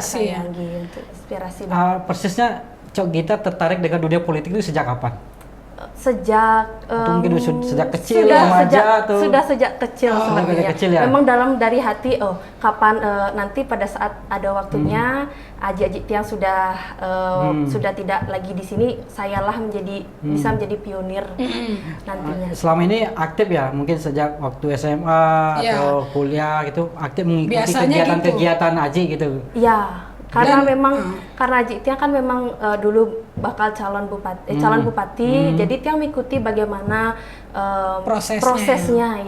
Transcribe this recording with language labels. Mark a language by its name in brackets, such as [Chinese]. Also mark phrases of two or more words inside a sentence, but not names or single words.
[Indonesian] Inspirasi, saya ya. gitu. Inspirasi banget. Persisnya Cok Gita tertarik dengan dunia politik itu sejak kapan? Sejak Atau mungkin sejak kecil, sudah remaja sejak atau sudah sejak kecil sebenarnya. sejak kecil ya? Memang dari hati kapan nanti pada saat ada waktunya [Balinese] aji-aji tiang [Indonesian] sudah tidak lagi di sini, sayalah bisa menjadi pionir nantinya. Selama ini aktif ya, mungkin sejak waktu SMA atau kuliah gitu aktif mengikuti Biasanya kegiatan-kegiatan Aji gitu. Ya, karena karena Aji Tiang kan memang dulu bakal calon bupati, jadi Tiang mengikuti bagaimana prosesnya.